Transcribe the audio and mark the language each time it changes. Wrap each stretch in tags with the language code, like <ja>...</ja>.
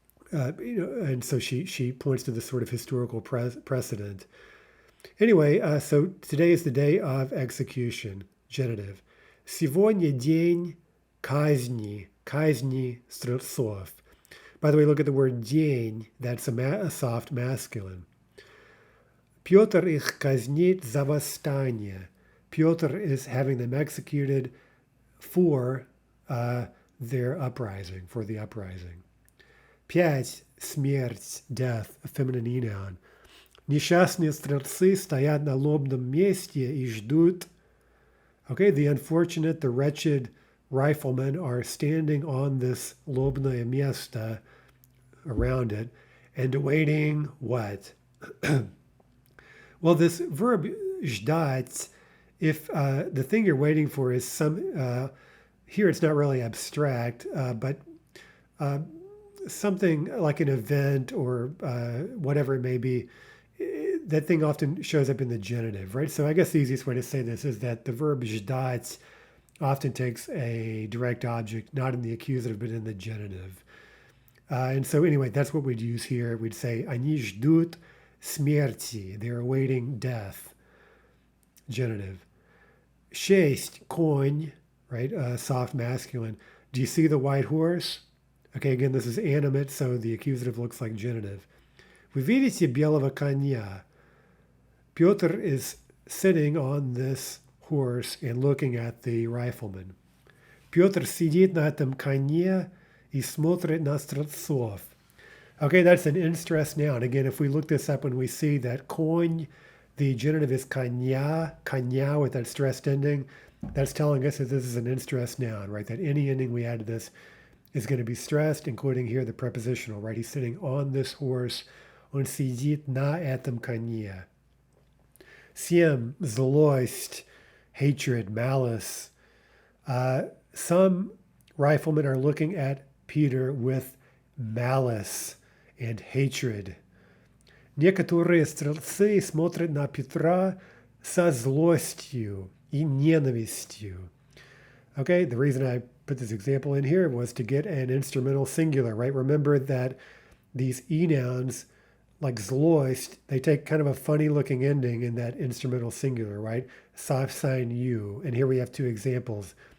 <en>And so she points to this sort of historical precedent. Anyway, so today is the day of execution, genitive.</en> <ru>Сегодня день казни.</ru> <en>Казни Streltsov. By the way, look at the word день. That's a soft masculine.</en> <ru>Петр их казнит за восстание.</ru> <en>Piotr is having them executed for their uprising, for the uprising. 5. Смерть, death, a feminine E noun.</en> <ru>Несчастные стрельцы стоят на лобном месте и ждут.</ru> <en>Okay, the unfortunate, the wretched riflemen are standing on this lobное место, around it, and awaiting what? Well, this verb ждать, if the thing you're waiting for is here it's not really abstract, but something like an event or whatever it may be, that thing often shows up in the genitive, right? So I guess the easiest way to say this is that the verb ждать often takes a direct object, not in the accusative, but in the genitive. And so anyway, that's what we'd use here. We'd say,</en> <ru>они ждут смерти.</ru> <en>They're awaiting death. Genitive. 6, конь, right? Soft masculine. Do you see the white horse? Okay, again, this is animate, so the accusative looks like genitive.</en> <ru>Вы видите белого коня?</ru> <en>Piotr is sitting on this horse and looking at the rifleman.</en> <ru>Piotr сидит на этом коне и смотрит на стрельцов.</ru> <en>Okay, that's an in-stress noun. Again, if we look this up and we see that konь, the genitive is kanya with that stressed ending, that's telling us that this is an in-stress noun, right? That any ending we add to this is going to be stressed, including here the prepositional, right? He's sitting on this horse.</en> <ru>Он сидит на этом коне.</ru> <en>7, злость, hatred, malice. Some riflemen are looking at Peter with malice and hatred.</en> <ru>Некоторые стрелцы смотрят на Петра со злостью и ненавистью.</ru> <en>Okay, the reason I put this example in here was to get an instrumental singular, right? Remember that these e-nouns, like zloist, they take kind of a funny looking ending in that instrumental singular, right? Soft sign you. And here we have two examples.</en>